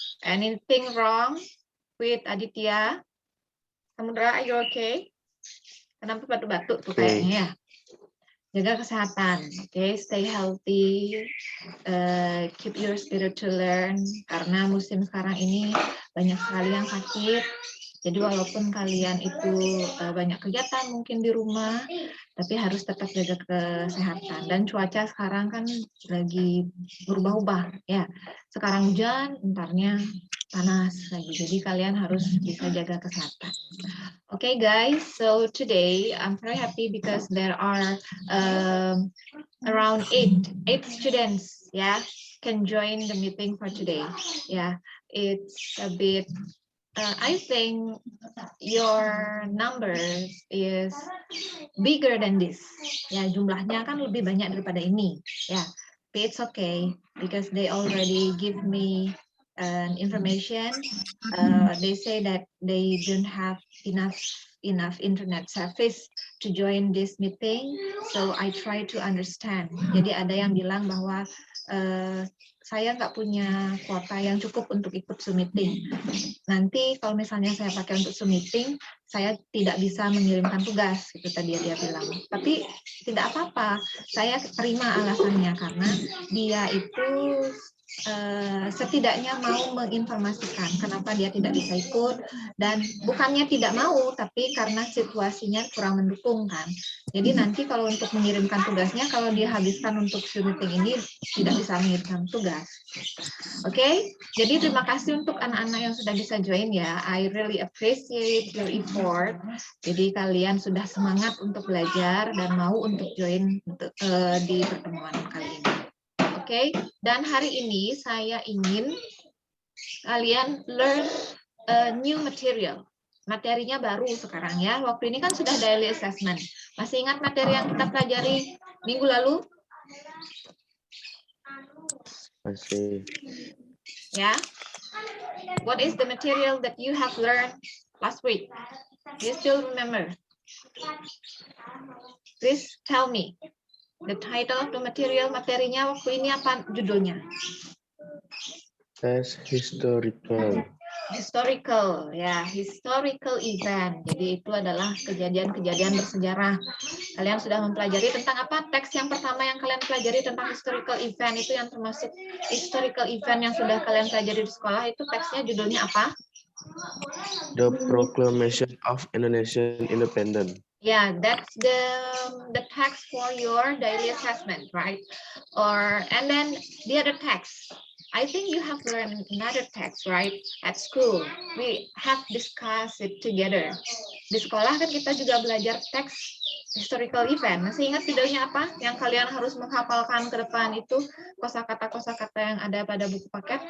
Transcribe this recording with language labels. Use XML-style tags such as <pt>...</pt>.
<en>Anything wrong with Aditya? Samudra, are you okay?</en> <id>Kenapa batuk-batuk tuh</id> <en>Okay.</en> <id>kayaknya ya? Jaga kesehatan, okay?</id> <en>Stay healthy, keep your spirit to learn.</en> <id>Karena musim sekarang ini banyak sekali yang sakit. Jadi walaupun kalian itu banyak kegiatan mungkin di rumah, tapi harus tetap jaga kesehatan. Dan cuaca sekarang kan lagi berubah-ubah, ya. Sekarang hujan, entarnya panas lagi. Jadi kalian harus bisa jaga kesehatan.</id> <en>Okay, guys. So today I'm very happy because there are around eight students, yeah, can join the meeting for today. Yeah, it's a bit. I think your numbers is bigger than this.</en> <id>Ya, jumlahnya kan lebih banyak daripada ini.</id> <en>Ya, but it's okay because they already give me information. They say that they don't have enough internet service to join this meeting, so I try to understand.</en> <id>Jadi ada yang bilang bahwa saya nggak punya kuota yang cukup untuk ikut Zoom meeting. Nanti kalau misalnya saya pakai untuk Zoom meeting, saya tidak bisa mengirimkan tugas, gitu tadi dia bilang. Tapi tidak apa-apa, saya terima alasannya karena dia itu setidaknya mau menginformasikan kenapa dia tidak bisa ikut, dan bukannya tidak mau, tapi karena situasinya kurang mendukung kan. Jadi nanti kalau untuk mengirimkan tugasnya, kalau dia habiskan untuk Zoom meeting ini, tidak bisa mengirimkan tugas. Oke, jadi terima kasih untuk anak-anak yang sudah bisa join ya.</id> <en>I really appreciate your effort.</en> <id>Jadi kalian sudah semangat untuk belajar dan mau untuk join di pertemuan kali ini. Oke, dan hari ini saya ingin kalian</id> <en>learn a new material.</en> <id>Materinya baru sekarang ya. Waktu ini kan sudah daily assessment. Masih ingat materi yang kita pelajari minggu lalu? Masih. Ya.</id> <en>What is the material that you have learned last week? Do you still remember? Please tell me. The title of the material,</en> <id>materinya waktu ini apa judulnya?</id> <en>As historical. Historical, ya, historical event.</en> <id>Jadi itu adalah kejadian-kejadian bersejarah. Kalian sudah mempelajari tentang apa? Teks yang pertama yang kalian pelajari tentang historical event itu yang termasuk historical event yang sudah kalian pelajari di sekolah itu teksnya judulnya apa?</id> <en>The Proclamation of Indonesian Independence. Yeah, that's the text for your daily assessment, right? And then the other text. I think you have learned another text, right? At school, we have discussed it together.</en> <id>Di sekolah kan kita juga belajar teks historical event. Masih ingat judulnya apa? Yang kalian harus menghafalkan ke depan itu kosakata yang ada pada buku paket.</id>